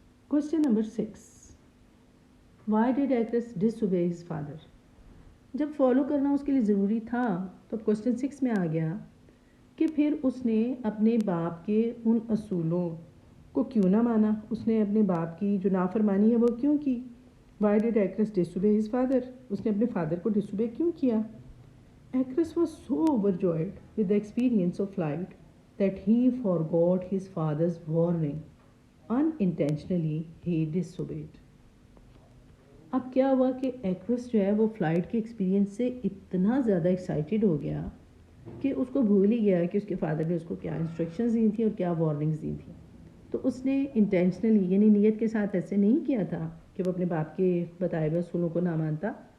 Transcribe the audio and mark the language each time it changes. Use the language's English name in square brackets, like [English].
[English] Question number 6. Why did acres dish obey his father? [Urdu] جب follow کرنا اس کے لیے ضروری تھا تو اب کوشچن 6 میں آ گیا کہ پھر اس نے اپنے باپ کے ان اصولوں کو کیوں نہ مانا، اس نے اپنے باپ کی جو نافرمانی ہے وہ کیوں کی. [English] Why did acres dish obey his father? [Urdu] اس نے اپنے فادر کو ڈس اوبے کیوں کیا؟ [English] Icarus was so overjoyed with the experience of flight that he forgot his father's warning. unintentionally he disobeyed. [Urdu] اب کیا ہوا کہ ایکرس جو ہے وہ فلائٹ کے ایکسپیرینس سے اتنا زیادہ ایکسائٹیڈ ہو گیا کہ اس کو بھول ہی گیا کہ اس کے فادر نے اس کو کیا انسٹرکشنز دی تھیں اور کیا وارننگز دی تھیں. تو اس نے انٹینشنلی یعنی نیت کے ساتھ ایسے نہیں کیا تھا کہ وہ اپنے باپ کے بتائے ہوئے اصولوں کو نہ مانتا.